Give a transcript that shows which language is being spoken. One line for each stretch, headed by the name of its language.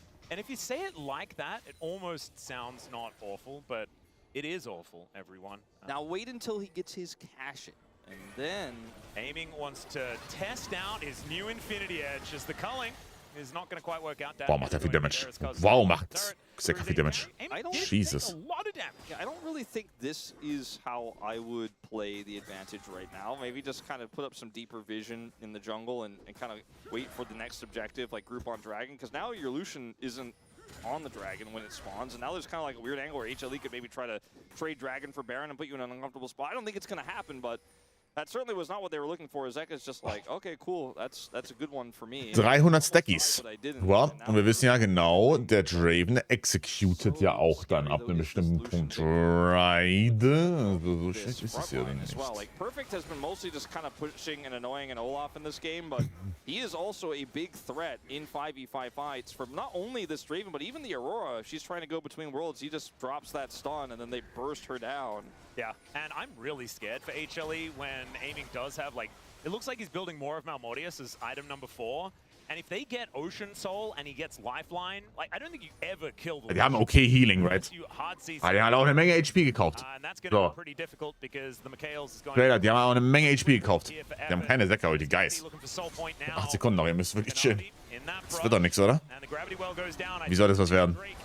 English: And if you say it like that, it almost sounds not awful, but it is awful, everyone. Now wait until he gets his cash in, and then... Aiming wants to test out his new Infinity Edge as the culling is not going to quite work out.
German: Wow, macht er viel Damage. Wow, macht Zeka viel Damage.
English: Jesus. Yeah, I don't really think this is how I would play the advantage right now. Maybe just kind of put up some deeper vision in the jungle and kind of wait for the next objective, like group on Dragon, because now your Lucian isn't on the Dragon when it spawns, and now there's kind of like a weird angle where HLE could maybe try to trade Dragon for Baron and put you in an uncomfortable spot. I don't think it's going to happen, but That certainly was not what they were looking for. Zeka's just like, okay, cool, that's a good one for me. 300 Stackies.
German: Ja, und wir wissen ja genau, der Draven executet ja auch dann ab einem bestimmten Punkt Ride. Also so schlecht ist es ja nicht.
English: Like, Perfect has been mostly just kind of pushing and annoying an Olaf in this game, but he is also a big threat in 5v5 fights from not only this Draven, but even the Aurora. If she's trying to go between worlds, he just drops that stun and then they burst her down. Yeah, and I'm really scared for HLE when aiming does have, like, it looks like he's building more of Malmodius as item number 4. And if they get Ocean Soul and he gets Lifeline, like, I don't think you ever kill the.
German: Die haben okay Healing, right? Ah, die haben auch eine Menge HP gekauft. So. Die haben auch eine Menge HP gekauft. Die haben keine Säcke, die Geist. 8 Sekunden noch, ihr müsst wirklich chillen. Das wird doch nichts, oder? Wie soll das was werden?